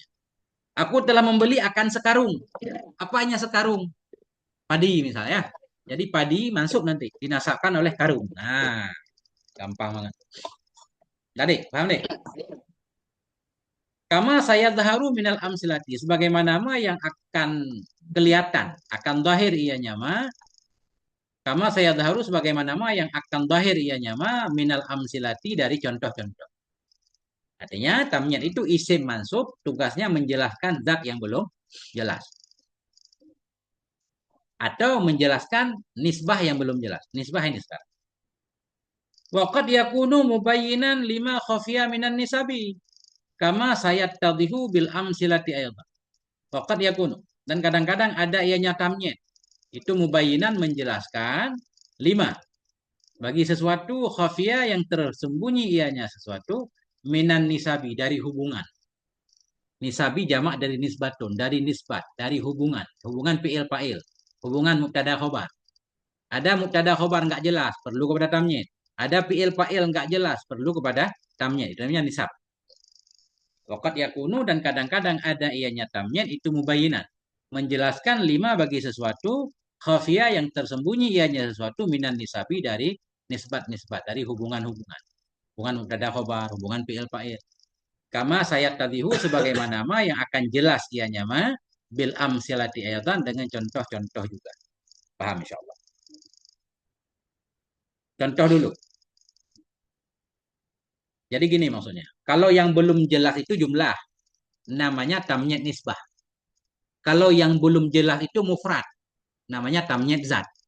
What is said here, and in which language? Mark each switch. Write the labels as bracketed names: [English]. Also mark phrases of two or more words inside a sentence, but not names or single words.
[Indonesian] Aku telah membeli akan sekarung. Apanya sekarung? Padi misalnya. Jadi padi masuk nanti. Dinasabkan oleh karung. Nah, gampang banget. Tadi, paham deh? [Arabic] كما سيظهر من الأمثلة. [Indonesian] Sebagaimana nama yang akan kelihatan. Akan zahir ianya ma. [Arabic] كما سيظهر [Indonesian] sebagaimana nama yang akan zahir ianya ma [Arabic] من الأمثلة [Indonesian] dari contoh-contoh. Artinya tamyiz itu [Arabic] اسم منصوب, [Indonesian] tugasnya menjelaskan zat yang belum jelas. Atau menjelaskan nisbah yang belum jelas. Nisbah ini sekarang. [Arabic] وقد يكون مبينا لما خفي من النسب. كما سيتضح بالأمثلة أيضا. وقد يكون. [Indonesian] Dan kadang-kadang ada ianya tamyiz. Itu mubayyinan menjelaskan lima. Bagi sesuatu khafiya yang tersembunyi ianya sesuatu [Arabic] من النسب [Indonesian] dari hubungan. Nisabi jamak dari nisbatun, dari nisbat, dari hubungan. Hubungan [Arabic] فعل فاعل. [Indonesian] Hubungan [Arabic] مبتدأ خبر. [Indonesian] Ada [Arabic] مبتدأ خبر [Indonesian] nggak jelas, perlu kepada tamyiz. Ada [Arabic] فعل فاعل [Indonesian] nggak jelas, perlu kepada tamyiz. Itu namanya nisab. [Arabic] وقد يكون [Indonesian] dan kadang-kadang ada ianya tamyiz itu mubayyinat. Menjelaskan lima bagi sesuatu khafiyah yang tersembunyi ianya sesuatu [Arabic] من النسب [Indonesian] dari nisbat-nisbat, dari hubungan-hubungan. Hubungan [Arabic] مبتدأ خبر, [Indonesian] hubungan [Arabic] فعل فاعل. كما سيتضح [Indonesian] sebagaimana ma yang akan jelas ianya ma [Arabic] بالأمثلة أيضا [Indonesian] dengan contoh-contoh juga. Paham insyaallah. Contoh dulu. Jadi gini maksudnya. Kalau yang belum jelas itu jumlah, namanya tamyiz nisbah. Kalau yang belum jelas itu mufrad, namanya tamyiz zat.